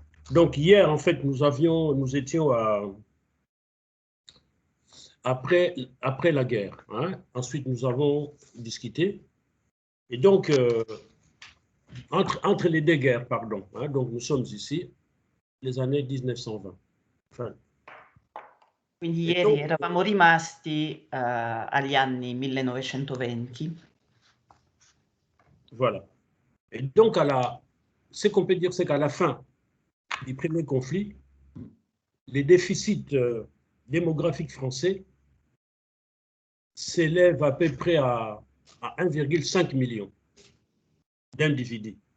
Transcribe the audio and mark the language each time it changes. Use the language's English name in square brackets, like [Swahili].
[French] Donc hier, en fait, nous étions après la guerre. Hein? Ensuite, nous avons discuté. Et donc, entre les deux guerres, pardon. Hein, donc nous sommes ici, les années 1920. Enfin, [Italian] Quindi ieri eravamo rimasti agli anni 1920. [French] Voilà. Et donc, ce qu'on peut dire, c'est qu'à la fin du premier conflit, les déficits démographiques français s'élèvent à peu près à 1,5 million d'individus.